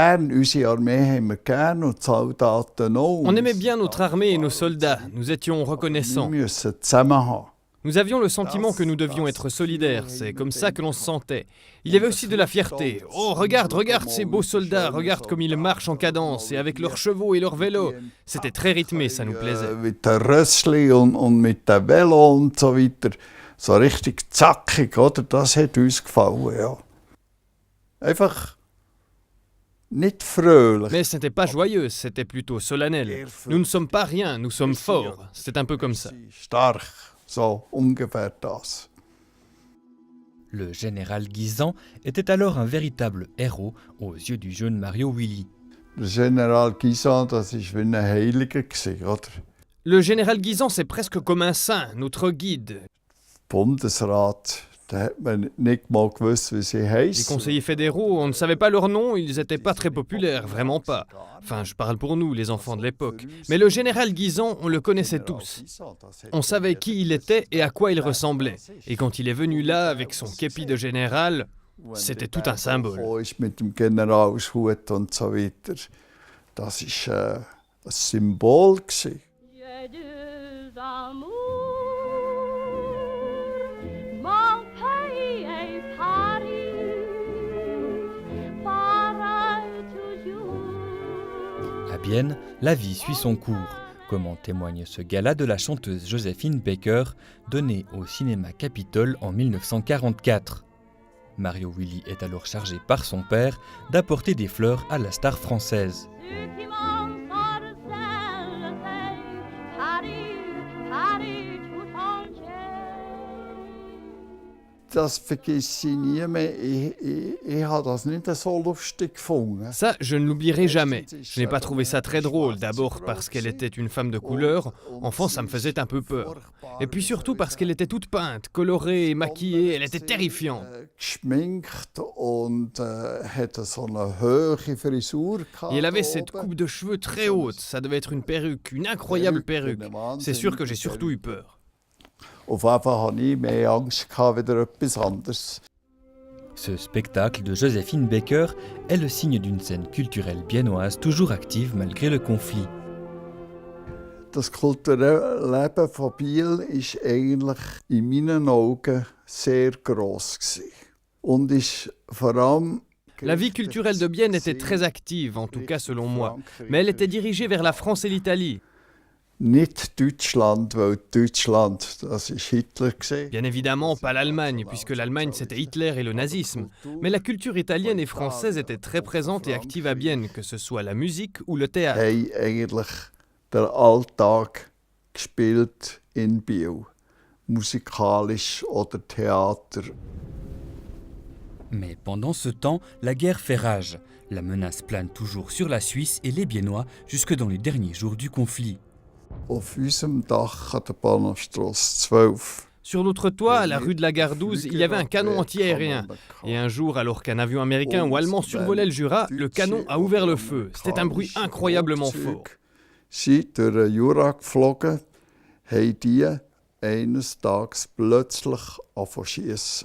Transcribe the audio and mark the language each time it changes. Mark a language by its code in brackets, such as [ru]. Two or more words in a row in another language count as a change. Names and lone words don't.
[fr] bien notre armée et nos soldats, nous étions reconnaissants. Nous avions le sentiment que nous devions être solidaires, c'est comme ça que l'on se sentait. Il y avait aussi de la fierté. Oh, regarde ces beaux soldats, regarde comme ils marchent en cadence et avec leurs chevaux et leurs vélos. C'était très rythmé, ça nous plaisait. [gsw] Mit der Rössli und mit dem Velo und so weiter. So richtig zackig, oder? Das hat uns gefallen, ja. Einfach nicht fröhlich. [fr] Mais ce n'était pas joyeux, c'était plutôt solennel. Nous ne sommes pas rien, nous sommes forts. C'est un peu comme ça. [gsw] Stark, so ungefähr das. [fr] Le général Guisan était alors un véritable héros aux yeux du jeune Mario Willy. [gsw] Der General Guisan, das ist wie ein Heiliger gewesen, oder? [fr] Le général Guisan, c'est presque comme un saint, notre guide. [gsw] Bundesrat, da hat man nicht mal gewusst, wie sie [fr] Les [gsw] heissen. [fr] conseillers fédéraux, on ne savait pas leur nom, ils n'étaient pas très populaires, vraiment pas. Enfin, je parle pour nous, les enfants de l'époque. Mais le général Guisan, on le connaissait tous. On savait qui il était et à quoi il ressemblait. Et quand il est venu là, avec son képi de général, c'était tout un symbole. [gsw] Ist mit dem Generalshut und so weiter. Das ist ein Symbol gewesen. [fr] J'ai deux amours, mon pays est Paris, pareil toujours. À Bienne, la vie suit son cours, comme en témoigne ce gala de la chanteuse Joséphine Baker, donné au cinéma Capitole en 1944. Mario Willy est alors chargé par son père d'apporter des fleurs à la star française. Ceux qui m'ensorcellent, Paris, Paris tout entier. [gsw] Das vergesse ich nie mehr. Ich habe das nicht so lustig gefunden. [fr] Ça, je ne l'oublierai jamais. Je n'ai pas trouvé ça très drôle, d'abord parce qu'elle était une femme de couleur. Enfant, ça me faisait un peu peur. Et puis surtout parce qu'elle était toute peinte, colorée et maquillée, elle était terrifiante. [gsw] Geschminkt und hatte so eine hohe Frisur gehabt. [fr] Et elle avait cette coupe de cheveux très haute, ça devait être une perruque, une incroyable perruque. C'est sûr que j'ai surtout eu peur. [gsw] Auf jeden Fall hatte ich mehr Angst gehabt, wieder etwas anderes. [fr] Ce spectacle de Joséphine Baker est le signe d'une scène culturelle biennoise toujours active malgré le conflit. [gsw] Das kulturelle Leben von Biel ist eigentlich in meinen Augen sehr gross gewesen. Und ist vor allem [fr] La vie culturelle de Bienne était très active, en tout cas selon moi. Mais elle était dirigée vers la France et l'Italie. [gsw] nicht Deutschland, weil Deutschland, das ist Hitler gewesen. [fr] Bien évidemment, pas l'Allemagne, puisque l'Allemagne c'était Hitler et le nazisme. Mais la culture italienne et française était très présente et active à Bienne, que ce soit la musique ou le théâtre. [gsw] Haben eigentlich den Alltag gespielt in Biel. Musikalisch oder Theater. [fr] Mais pendant ce temps, la guerre fait rage. La menace plane toujours sur la Suisse et les Biennois jusque dans les derniers jours du conflit. [gsw] Auf unserem Dach an der Bahnhofstrasse 12. [fr] Sur notre toit, à la rue de la Gare 12, il y avait un canon antiaérien. Et un jour, alors qu'un avion américain ou allemand survolait le Jura, le canon a ouvert le feu. C'était un bruit incroyablement fort. [gsw] Sind durch den Jura geflogen, haben die eines Tages plötzlich angefangen zu schiessen.